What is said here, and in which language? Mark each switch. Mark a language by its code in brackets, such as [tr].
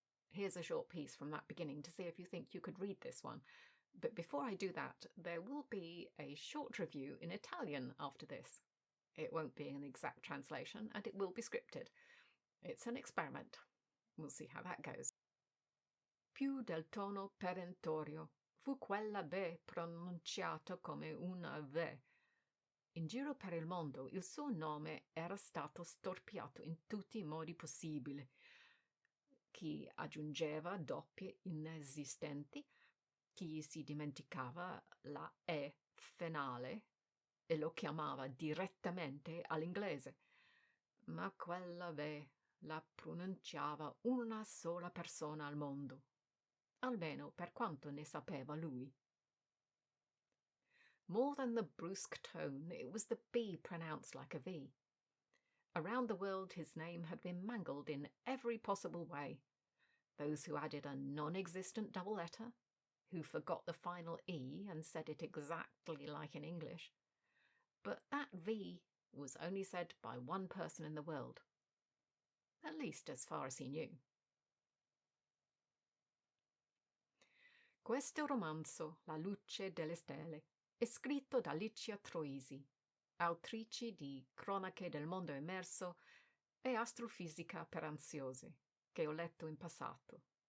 [en] Here's a short piece from that beginning to see if you think you could read this one. But before I do that, there will be a short review in Italian after this. It won't be an exact translation, and it will be scripted. It's an experiment. We'll see how that goes. [it] Più del tono perentorio fu quella B pronunciato come una V. In giro per il mondo il suo nome era stato storpiato in tutti i modi possibili. Chi aggiungeva doppie inesistenti Chi si dimenticava la E finale e lo chiamava direttamente all'inglese, ma quella V la pronunciava una sola persona al mondo, almeno per quanto ne sapeva lui. [en] More than the brusque tone, it was the B pronounced like a V. Around the world his name had been mangled in every possible way. Those who added a non-existent double letter, who forgot the final E and said it exactly like in English. But that V was only said by one person in the world, at least as far as he knew. [it] Questo romanzo, La luce delle stelle, è scritto da Licia Troisi, autrice di Cronache del mondo emerso e Astrofisica per ansiosi, che ho letto in passato.